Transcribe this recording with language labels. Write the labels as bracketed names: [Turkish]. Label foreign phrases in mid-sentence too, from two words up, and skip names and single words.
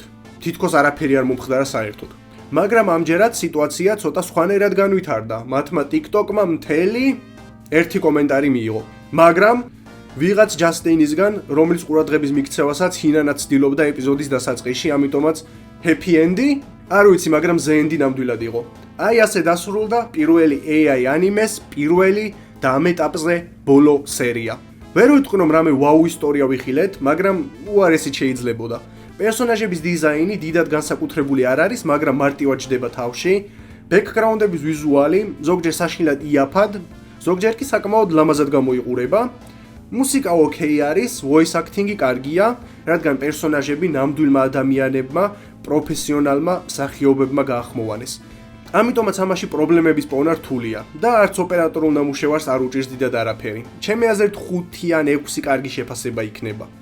[Georgian] თითქოს არაფერი არ მომხდარა საერთოდ. მაგრამ ამჯერად სიტუაცია ცოტა სხვანაირად განვითარდა. მათმა TikTok-მა მთელი ერთი კომენტარი მიიღო. მაგრამ ვიღაც ჯასტინისგან, რომლის ყურადღების მიქცევასაც ჰინანა ცდილობდა ეპიზოდის დასაწყისში, ამიტომაც [English] happy end-ი, [Georgian] არ ვიცი, მაგრამ [English] the end-ი [Georgian] ნამდვილად იყო. აი ასე დასრულდა პირველი AI ანიმეს პირველი და ამ ეტაპზე ბოლო სერია. ვერ ვიტყვი რომ რამე ვაუ ისტორია ვიხილეთ, მაგრამ უარესით შეიძლებოდა. პერსონაჟების დიზაინი დიდად განსაკუთრებული არ არის, მაგრამ მარტივად ჯდება თავში. ბექგრაუნდების ვიზუალი ზოგჯერ საშინლად იაფად, ზოგჯერ კი საკმაოდ ლამაზად გამოიყურება. მუსიკა ოკეი არის, [English] voice acting-ი [Georgian] კარგია, რადგან პერსონაჟები ნამდვილმა ადამიანებმა, პროფესიონალმა მსახიობებმა გაახმოვანეს. ამიტომაც ამაში პრობლემების პოვნა რთულია და არც ოპერატორულ ნამუშევარს არ უჭირს დიდად არაფერი. ჩემი აზრით 5 ან 6 კარგი შეფასება იქნება.